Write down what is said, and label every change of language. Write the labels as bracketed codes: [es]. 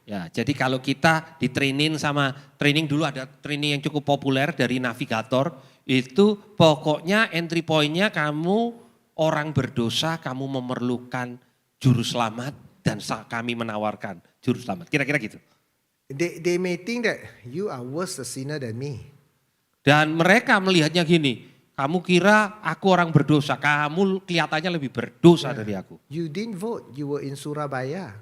[id] Ya, jadi kalau kita training dulu ada training yang cukup populer dari navigator, itu pokoknya entry point-nya kamu orang berdosa, kamu memerlukan juru selamat dan kami menawarkan juru selamat. Kira-kira gitu. [en] They may think that you are worse a sinner than me. [id] Dan mereka melihatnya gini, kamu kira aku orang berdosa, kamu kelihatannya lebih berdosa dari aku. [en] You didn't vote, you were in Surabaya.